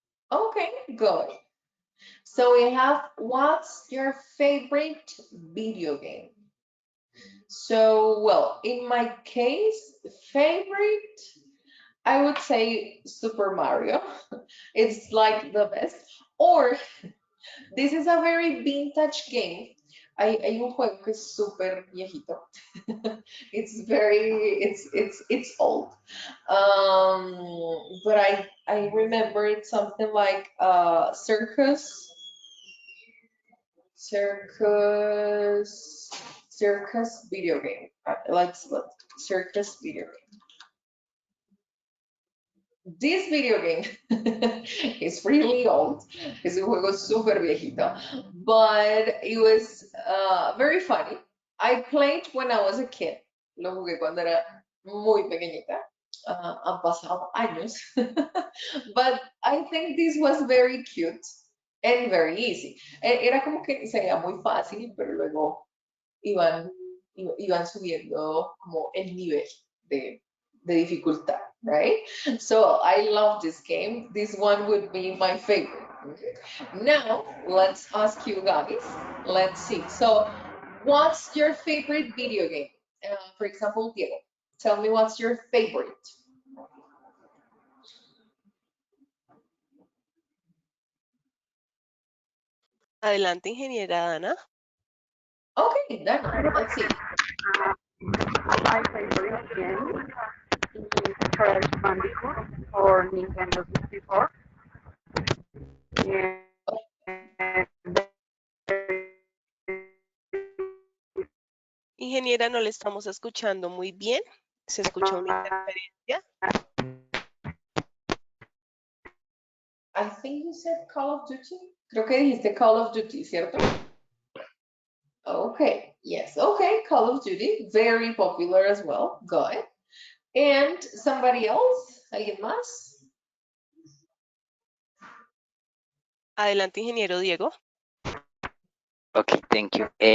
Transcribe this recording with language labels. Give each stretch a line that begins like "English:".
English: Okay, good. So we have, what's your favorite video game? So, well, in my case, favorite, I would say Super Mario. It's like the best. Or this is a very vintage game.
Spanish: Hay un juego que es súper viejito.
English: It's old. But I remember it's something like circus circus video game. Like circus video game. This video game is really old.
Spanish: Es un juego súper viejito,
English: but it was very funny. I played when I was a kid.
Spanish: Lo jugué cuando era muy pequeñita. Han pasado años.
English: But I think this was very cute and very easy.
Spanish: Era como que sería muy fácil, pero luego iban, iban subiendo como el nivel de dificultad,
English: right? So I love this game. This one would be my favorite. Now, let's ask you guys. Let's see. So, what's your favorite video game? For example, Diego, tell me what's your favorite.
Spanish: Adelante, ingeniera Dana.
English: Okay, Dana, let's see. My favorite game is Crash Bandicoot or Nintendo 64. And
Spanish: Ingeniera, no le estamos escuchando muy bien. Se escucha una interferencia.
English: I think you said Call of Duty.
Spanish: Creo que dijiste Call of Duty, ¿cierto?
English: Okay, yes, okay, Call of Duty, very popular as well. Good. And somebody else?
Spanish: ¿Alguien más? Adelante, ingeniero Diego.
English: Okay, thank you.